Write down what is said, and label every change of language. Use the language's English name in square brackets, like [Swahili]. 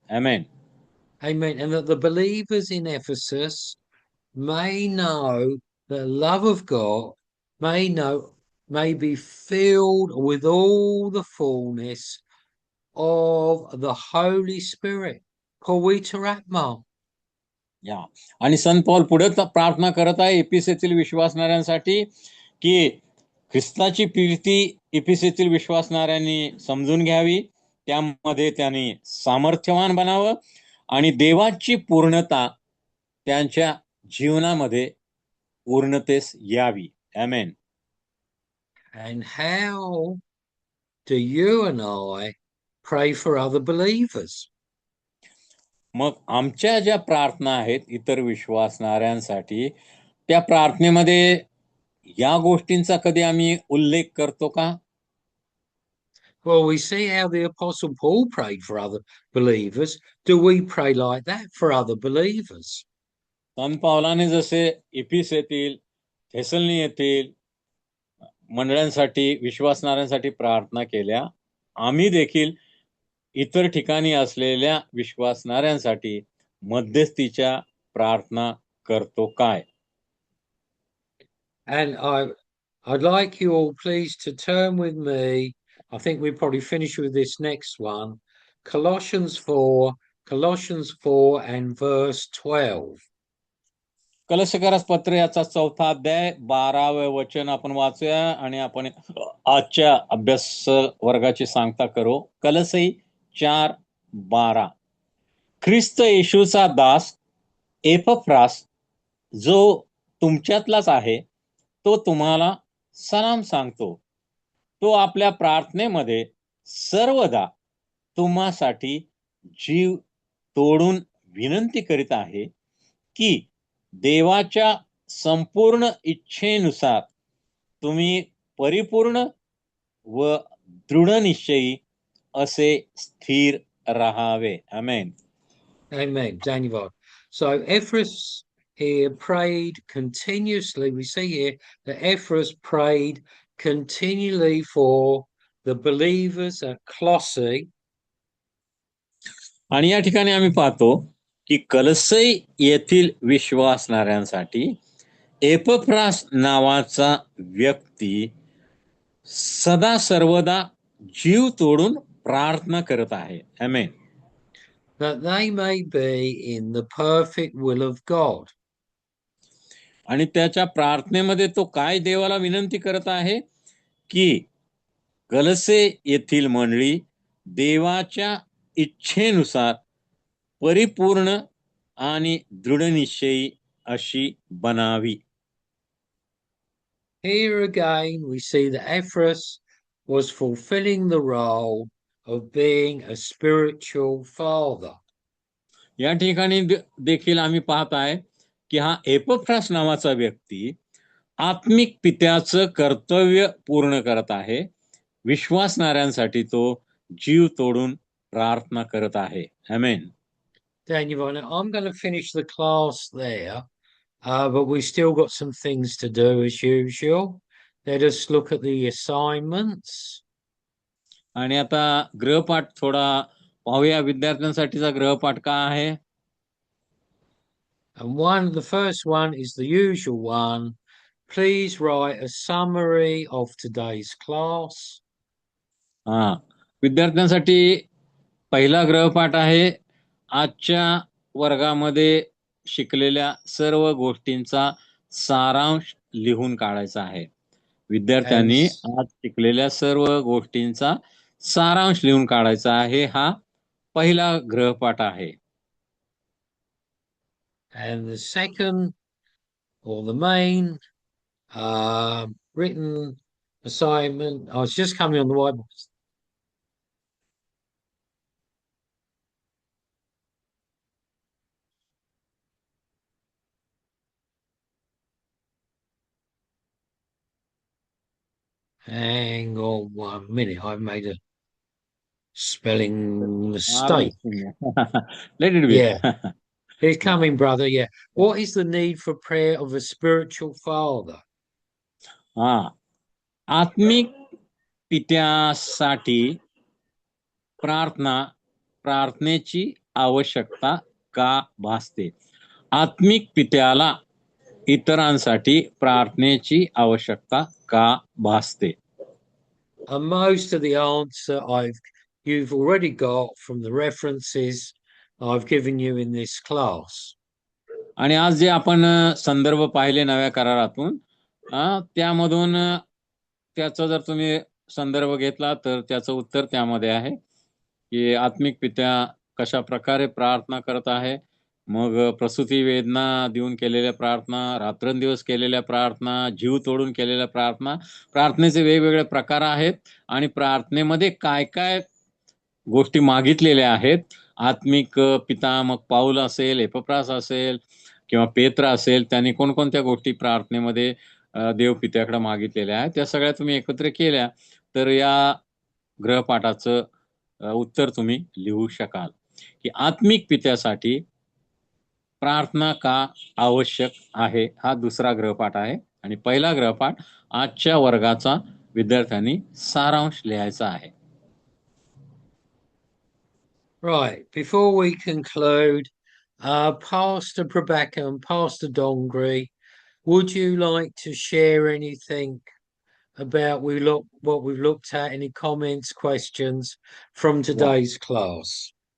[Marathi] Amen. [English] Amen. And that the believers in Ephesus may know the love of God, may be filled with all the fullness of the Holy Spirit. [Marathi] Pawitaratma. या आणि संत पौल पुढे प्रार्थना करत आहे aphis येथील विश्वासणाऱ्यांसाठी की ख्रिस्ताची Preeti aphis येथील विश्वासणाऱ्यांनी समजून घ्यावी, त्यामध्ये त्यांनी सामर्थ्यवान बनावं आणि देवाची पूर्णता त्यांच्या जीवनामध्ये पूर्णतेस यावी. आमेन. [English] And how do you and I pray for other believers? [Marathi] मग आमच्या ज्या प्रार्थना आहेत इतर विश्वासणाऱ्यांसाठी, त्या प्रार्थनेमध्ये या गोष्टींचा कधी आम्ही उल्लेख करतो का? [English] Well, we see how the Apostle Paul prayed for other believers. Do we pray like that for other believers? [Marathi] संत पावलाने जसे इफिस येथील, थेसलनी येथील मंडळांसाठी, विश्वासणाऱ्यांसाठी प्रार्थना केल्या, आम्ही देखील इतर ठिकाणी असलेल्या विश्वासणाऱ्यांसाठी मध्यस्थीच्या प्रार्थना करतो काय? [English] And I'd like you all please to turn with me. I think we probably finish with this next one. Colossians 4 and verse 12. [Marathi] कलशकरास पत्र याचा 4था अध्याय 12वे वचन आपण वाचूया आणि आपण आजच्या अभ्यास वर्गाची सांगता करू. कलसई 4:12. ख्रिस्त येशूचा दास एपफ्रास, जो तुमच्यातलाच आहे, तो तुम्हाला सलाम सांगतो. तो आपल्या प्रार्थनेमध्ये सर्वदा तुम्हासाठी जीव तोडून विनंती करीत आहे की देवाच्या संपूर्ण इच्छेनुसार तुम्ही परिपूर्ण व दृढनिश्चयी असे स्थिर राहावे. आमेन. [English] Amen. Daniel. So Ephraim here prayed continuously. We see here that Ephraim prayed continually for the believers at Colossae. [Marathi] आणि या ठिकाणी आम्ही पाहतो की कलसई येथील विश्वासणाऱ्यांसाठी एपफ्रास नावाचा व्यक्ती सदा सर्वदा जीव तोडून प्रार्थना करत आहे. आमेन. [English] That they may be in the perfect will of God. [Marathi] आणि त्याच्या प्रार्थनेमध्ये तो काय देवाला विनंती करत आहे की कलसे येथील मंडळी देवाच्या इच्छेनुसार परिपूर्ण आणि दृढनिश्चयी अशी बनावी. [English] Here again we see that Ephraim was fulfilling the role of being a spiritual father. [Marathi] या ठिकाणी देखील आम्ही पाहत आहे की हा एपफ्रास नावाचा व्यक्ती आत्मिक पित्याचं कर्तव्य पूर्ण करत आहे. विश्वासणाऱ्यांसाठी तो जीव तोडून प्रार्थना करत आहे. आमेन. [English] Daniel, I'm going to finish the class there, but we still got some things to do as usual. Let us look at the assignments. [Marathi] आणि आता गृहपाठ थोडा पाहूया. विद्यार्थ्यांसाठीचा गृहपाठ काय आहे? [English] And the first one is the usual one. Please write a summary of today's class. [Marathi] विद्यार्थ्यांसाठी पहिला गृहपाठ आहे आजच्या वर्गामध्ये शिकलेल्या सर्व गोष्टींचा सारांश लिहून काढायचा आहे. विद्यार्थ्यांनी आज शिकलेल्या सर्व गोष्टींचा सारांश लिहून काढायचा आहे. हा पहिला गृहपाठ आहे. [English] And the second, or the main written assignment, I was just coming on the whiteboard. Hang on 1 minute, I've made a spelling mistake. Let it be. Yeah. It's coming, brother. Yeah. What is the need for prayer of a spiritual father? [Marathi] आत्मिक पित्यासाठी प्रार्थनेची आवश्यकता का भासते? आत्मिक पित्याला इतरांसाठी प्रार्थनेची आवश्यकता का भासते? [English] And most of the answer you've already got from the references I've given you in this class. [Marathi] आणि आज जे आपण संदर्भ पाहिले नव्या करारातून त्यामधून त्याचा जर तुम्ही संदर्भ घेतला तर त्याचं उत्तर त्यामध्ये आहे की आत्मिक पित्या कशा प्रकारे प्रार्थना करत आहे. मग प्रसूती वेदना देऊन केलेल्या प्रार्थना, रात्रंदिवस केलेल्या प्रार्थना, जीव तोडून केलेल्या प्रार्थना, प्रार्थनेचे वेगवेगळे प्रकार आहेत आणि प्रार्थनेमध्ये काय काय गोष्टी मागितलेल्या आहेत. आत्मिक पिता मग पाऊल असेल, एपफ्रास असेल किंवा पेत्र असेल, त्यांनी कोणकोणत्या गोष्टी प्रार्थनेमध्ये देव पित्याकडे मागितलेल्या आहेत त्या सगळ्या तुम्ही एकत्र केल्या तर या गृहपाठाचं उत्तर तुम्ही लिहू शकाल की आत्मिक पित्यासाठी प्रार्थना का आवश्यक आहे. हा दुसरा गृहपाठ आहे आणि पहिला गृहपाठ आजच्या वर्गाचा विद्यार्थ्यांनी सारांश लिहायचा आहे. [English] Right, before we conclude, Pastor Prabhakar and Pastor Dongri, would you like to share anything about what we've looked at? Any comments, questions from today's class?